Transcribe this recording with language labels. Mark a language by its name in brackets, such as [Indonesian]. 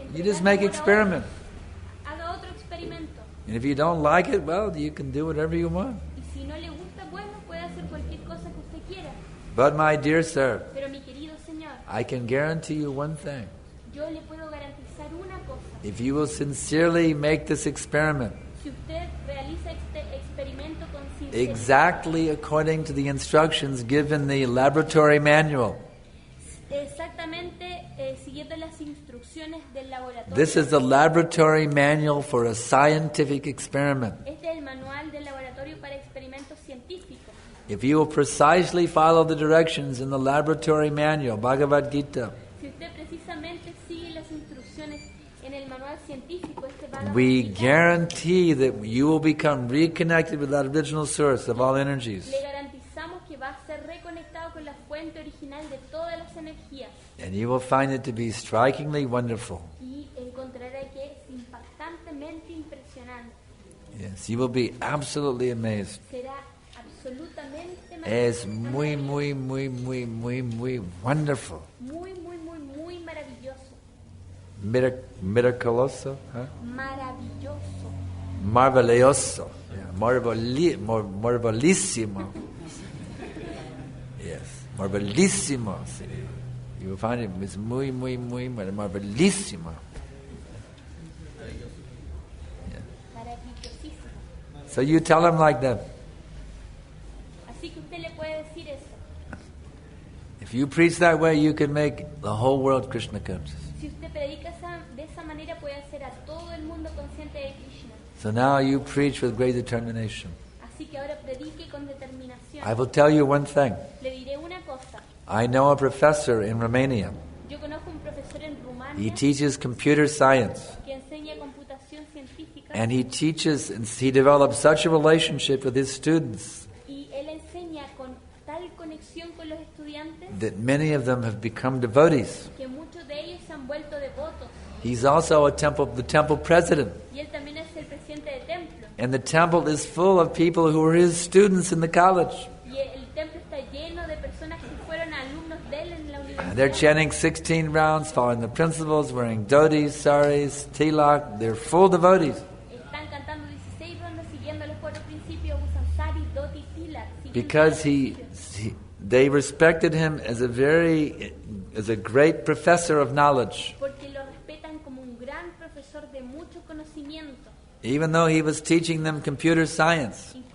[English] You just [Spanish] entregar [English] make [Spanish] amor a [English] experiment. [Spanish] otros. Haga otro experimento. [English] And if you don't like it, well, you can do whatever you want. [Spanish] Y si no le gusta, bueno, puede hacer cualquier cosa que usted quiera. [English] But my dear sir, [Spanish] Pero mi querido Señor, [English] I can guarantee you one thing. [Spanish] yo le puedo garantizar una cosa. [English] If you will sincerely make this experiment [Spanish] Si usted realiza este experimento con sinceridad, [English] exactly according to the instructions given in the laboratory manual, [Spanish] exactamente siguiendo las instrucciones del laboratorio. [English] this is the laboratory manual for a scientific experiment. [Spanish] Este es el manual del laboratorio para experimentos científicos. [English] If you will precisely follow the directions in the laboratory manual, Bhagavad Gita, [Spanish] Si usted precisamente sigue las instrucciones en el manual científico, Bhagavad [English] we [Spanish] Gita, [English] guarantee that you will become reconnected with that original source of all energies. [Spanish] le garantizamos que va a ser reconectado con la fuente original de todas las energías [English] And you will find it to be strikingly wonderful. [Spanish] y encontrará que es impactantemente impresionante. [English] Yes, you will be absolutely amazed. [Spanish] Será absolutamente Es muy, muy, muy, muy, muy, muy wonderful. muy, muy, muy, muy maravilloso. Miraculoso, huh? Maravilloso. Maravilloso. Yeah, marvelissimo. Yes, marvelissimo. Sí. You will find it is muy, muy, muy marvelissimo. [English] Yeah. [Spanish] Maravillosísimo. [English] So you tell him like that. [Spanish] Así que usted le puede decir eso. [English] If you preach that way, you can make the whole world Krishna conscious. [Spanish] Si usted predica de esa manera, puede hacer a todo el mundo consciente de Krishna. [English] So now you preach with great determination. [Spanish] Así que ahora predique con determinación. [English] I will tell you one thing. [Spanish] Le diré una cosa. [English] I know a professor in Romania. [Spanish] Yo conozco un profesor en [English] He [Spanish] Rumania [English] teaches computer science. [Spanish] que enseña computación científica [English] And he develops such a relationship with his students [Spanish] y él enseña con tal conexión con los estudiantes [English] that many of them have become devotees. [Spanish] que muchos de ellos se han vuelto devotos. [English] He's also the temple president. [Spanish] Y él también es el presidente de templo. [English] And the temple is full of people who were his students in the college. [Spanish] Y el templo está lleno de personas que fueron alumnos de él en la universidad. [English] They're chanting 16 rounds, following the principles, wearing dhotis, saris, tilak. They're full devotees. [Spanish] Están cantando 16 rondas siguiendo los 4 principios, usan sari, dhoti, tilak. [English] Because they respected him as a great professor of knowledge. [Spanish] Porque lo respetan como un gran profesor de mucho conocimiento. [English] Even though he was teaching them computer science.